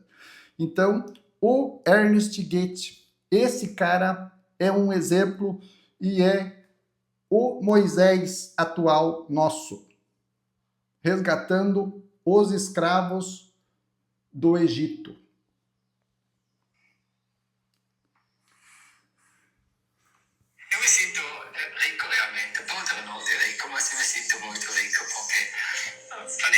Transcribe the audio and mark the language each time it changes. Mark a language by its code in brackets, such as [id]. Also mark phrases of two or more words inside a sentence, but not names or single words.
[pt] Então, o Ernest Goethe, esse cara é um exemplo e é o Moisés atual nosso, resgatando os escravos do Egito. Eu me sinto rico realmente, [it] potrò non dire ricco, ma sì, mi sento molto ricco perché